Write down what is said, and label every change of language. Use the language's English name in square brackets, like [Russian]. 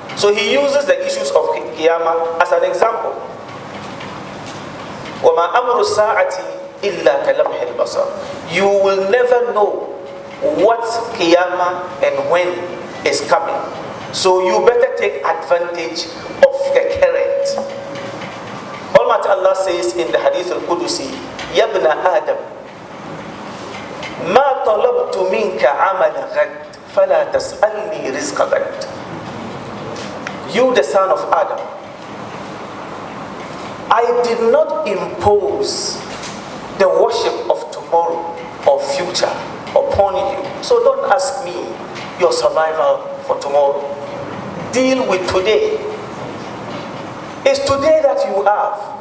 [English] So he uses the issues of Qiyamah as an example. [Arabic] وَمَا أَمْرُ السَّاعَةِ إِلَّا كَلَمْحِ الْبَصَرِ. [English] You will never know what Qiyamah and when is coming. So you better take advantage of the current. Almighty Allah says in the Hadith al-Qudusi, [Arabic] يَا ابْنَ آدَمَ مَا طَلَبْتُ مِنْكَ عَمَلَ غَدٍ فَلَا تَسْأَلْنِي رِزْقَ غَدٍ. [English] You, the son of Adam, I did not impose the worship of tomorrow or future upon you. So don't ask me your survival for tomorrow. Deal with today. It's today that you have.